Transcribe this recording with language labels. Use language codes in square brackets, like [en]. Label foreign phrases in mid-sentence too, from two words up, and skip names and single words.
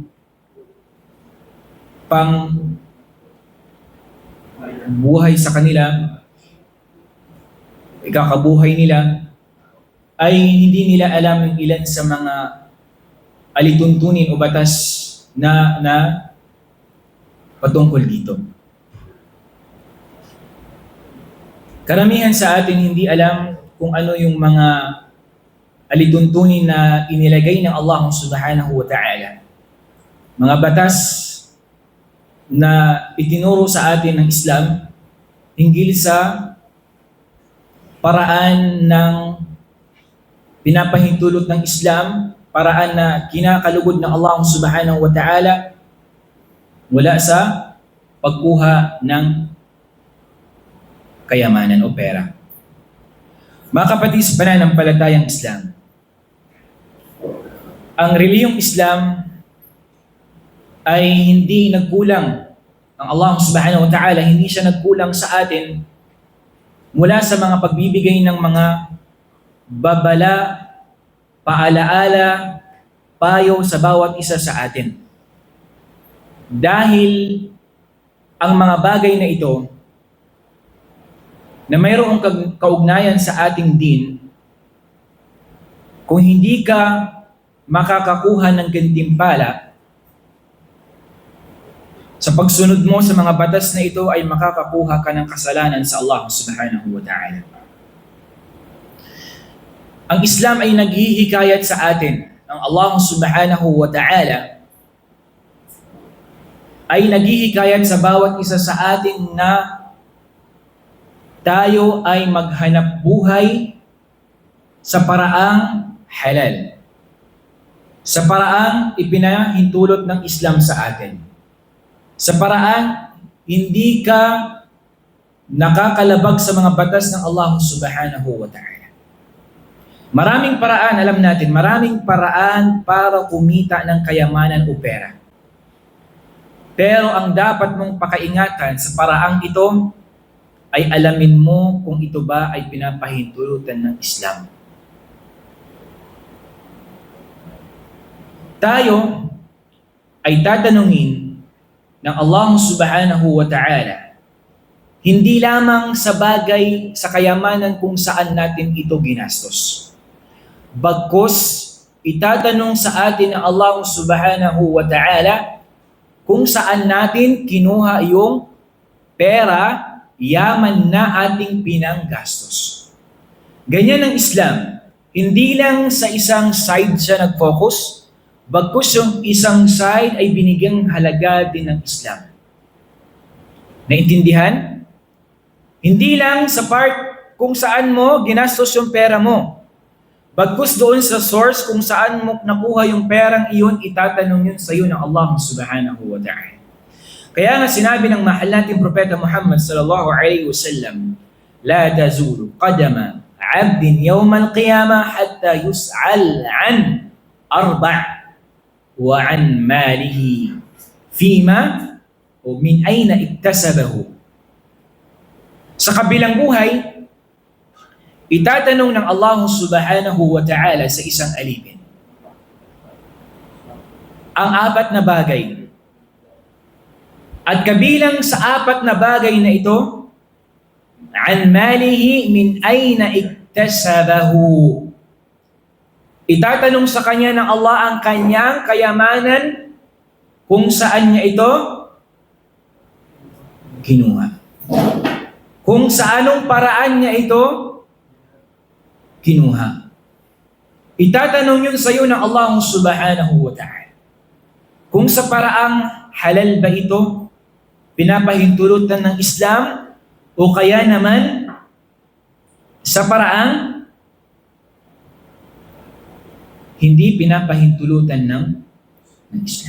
[tl] pang buhay sa kanila, ikakabuhay nila, ay hindi nila alam yung ilan sa mga alituntunin o batas na patungkol dito. Karamihan sa atin hindi alam kung ano yung mga alituntunin na inilagay ng Allah [ar] سبحانه وتعالى. [tl] Mga batas na itinuro sa atin ng Islam hinggil sa paraan ng pinapahintulot ng Islam, paraan na kinakalugod ng Allah [ar] سبحانه وتعالى [tl] mula sa pagkuha ng kayamanan o pera. Mga kapatid sa pananampalatayang Islam, ang relihiyong Islam ay hindi nagkulang. Ang Allah [ar] سبحانه وتعالى, [tl] hindi siya nagkulang sa atin mula sa mga pagbibigay ng mga babala, paalaala, payo sa bawat isa sa atin. Dahil ang mga bagay na ito na mayroong kaugnayan sa ating din, kung hindi ka makakakuha ng gantimpala sa pagsunod mo sa mga batas na ito, ay makakakuha ka ng kasalanan sa Allah [ar] سبحانه وتعالى. [tl] Ang Islam ay naghihikayat sa atin. Ang Allah [ar] سبحانه وتعالى [tl] ay naghihikayat sa bawat isa sa atin na tayo ay maghanap buhay sa paraang halal. Sa paraang ipinahintulot ng Islam sa atin. Sa paraang hindi ka nakakalabag sa mga batas ng Allah [ar] سبحانه وتعالى. [tl] Maraming paraan, alam natin, maraming paraan para kumita ng kayamanan o pera. Pero ang dapat mong pakaingatan sa paraang ito ay alamin mo kung ito ba ay pinapahintulutan ng Islam. Tayo ay tatanungin ng Allah [ar] سبحانه وتعالى [tl] hindi lamang sa bagay sa kayamanan kung saan natin ito ginastos. Bagkus, itatanong sa atin ng Allah [ar] سبحانه وتعالى [tl] kung saan natin kinuha yung pera, yaman na ating pinanggastos. Ganyan ang Islam. Hindi lang sa isang side siya nag-focus, bagkus yung isang side ay binigyang halaga din ng Islam. Naintindihan? Hindi lang sa part kung saan mo ginastos yung pera mo. Bagkus doon sa source kung saan mo nakuha yung perang iyon, itatanong yun sa iyo ng Allah [ar] سبحانه وتعالى. [tl] Kaya nga sinabi ng mahal nating Propeta Muhammad [ar] صلى الله عليه وسلم، لا تزول قدما عبد يوم القيامة حتى يسأل عن أربع وعن ماله فيما [tl] o [ar] من أين اكتسبه. [tl] Sa kabilang buhay, itatanong ng Allah [ar] سبحانه وتعالى [tl] sa isang alipin ang apat na bagay. At kabilang sa apat na bagay na ito, [ar] عن ماله من أين اكتسبه. [tl] Itatanong sa kanya ng Allah ang kanyang kayamanan kung saan niya ito kinuha. Kung sa anong paraan niya ito kinuha. Itatanong yun sa iyo ng Allah [ar] سبحانه وتعالى. [tl] Kung sa paraang halal ba ito, pinapahintulutan ng Islam, o kaya naman sa paraang hindi pinapahintulutan ng Islam.